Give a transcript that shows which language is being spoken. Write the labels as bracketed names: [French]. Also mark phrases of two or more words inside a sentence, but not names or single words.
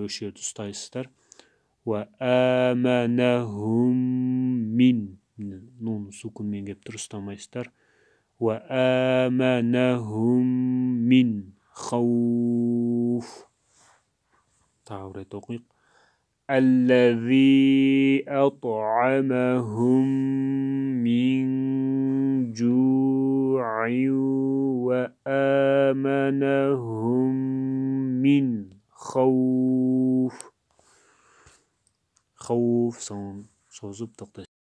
[Kazakh] Осы жерді ұстайсыздар. [Arabic] وآمنهم من, [Kazakh] нун сукунмен келіп тұр, ұстамайсыздар. [Arabic] وآمنهم من خوف. [Kazakh] Тағы бір рет оқиық. [Arabic] الذي أطعمهم من جوع وآمنهم من خوف. [Kazakh] Khawf соң созып тоқтайсыз.